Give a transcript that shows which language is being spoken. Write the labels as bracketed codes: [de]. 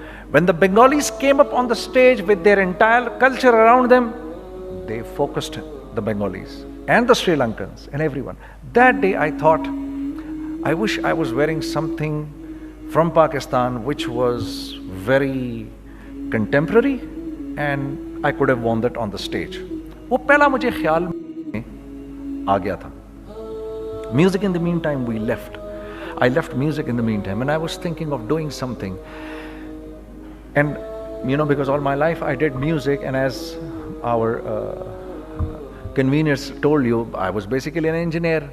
[en] When the Bengalis came up on the stage with their entire culture around them, they focused the Bengalis and the Sri Lankans and everyone. That day I thought, I wish I was wearing something from Pakistan which was very contemporary and I could have worn that on the stage. [ur] وہ پہلا مجھے خیال میں آ گیا تھا. [en] Music in the meantime we left. I left music in the meantime and I was thinking of doing something. And you know, because all my life I did music, and as our conveners told you, I was basically an engineer.